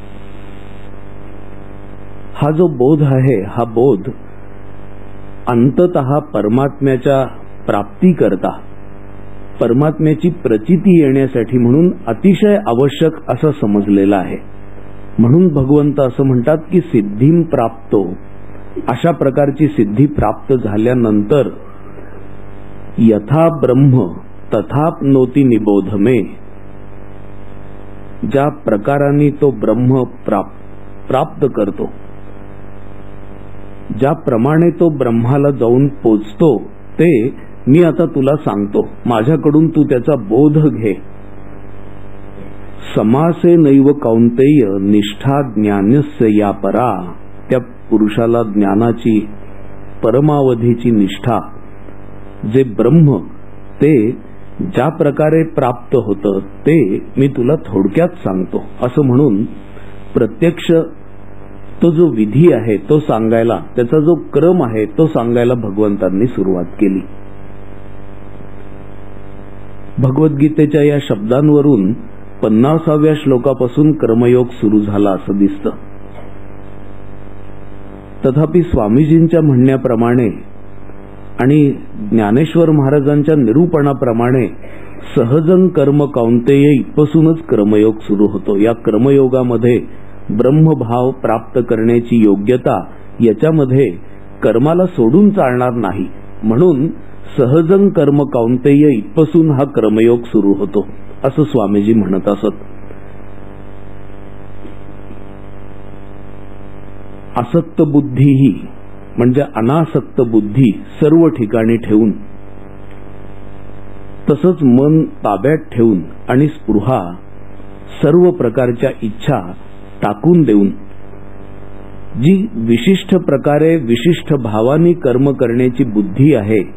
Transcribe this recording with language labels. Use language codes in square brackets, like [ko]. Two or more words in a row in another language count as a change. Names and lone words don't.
[mr] हा जो बोध आहे हा बोध अंततः परमात्म्याच्या प्राप्ती करता परमात्म्याची प्रचिती येण्यासाठी म्हणून अतिशय आवश्यक असं समजलेला आहे। म्हणून भगवंत असं म्हणतात की [sa] सिद्धीं प्राप्तो, [mr] अशा प्रकारची सिद्धी प्राप्त झाल्यानंतर [sa] यथा ब्रह्म तथाप्नोति निबोधमे। [mr] ज्या प्रकाराने तो ब्रह्म प्राप्त करतो, ज्याप्रमाणे तो ब्रह्माला जाऊन पोचतो ते मी आता तुला सांगतो, माझ्याकडून तू त्याचा बोध घे [sa] समासे नैव कौंतेय निष्ठा ज्ञानस्य या परा. [mr] त्या पुरुषाला ज्ञानाची परमावधीची निष्ठा जे ब्रह्म ते ज्या प्रकारे प्राप्त होतं ते मी तुला थोडक्यात सांगतो असं म्हणून प्रत्यक्ष तो जो विधी आहे तो सांगायला, त्याचा जो क्रम आहे तो सांगायला भगवंतांनी सुरुवात केली. भगवद्गीतेच्या या शब्दांवरून 50व्या श्लोकापासून कर्मयोग सुरू झाला असं दिसतं. तथापि स्वामीजींच्या म्हणण्याप्रमाणे आणि ज्ञानेश्वर महाराजांच्या निरूपणाप्रमाणे [sa] सहजं कर्म कौंतेय [mr] इथपासूनच कर्मयोग सुरू होतो. या कर्मयोगामध्ये ब्रह्मभाव प्राप्त करण्याची योग्यता याच्यामध्ये कर्माला सोडून चालणार नाही, म्हणून [sa] सहजं कर्म कौंतेय [mr] इथपासून हा कर्मयोग सुरू होतो असं स्वामीजी म्हणत असत. आसक्त बुद्धी ही म्हणजे अनासक्त बुद्धी सर्व ठिकाणी ठेवून, तसंच मन ताब्यात ठेवून आणि स्पृहा सर्व प्रकारच्या इच्छा टाकून देऊन जी विशिष्ट प्रकारे विशिष्ट भावानी कर्म करण्याची बुद्धी आहे,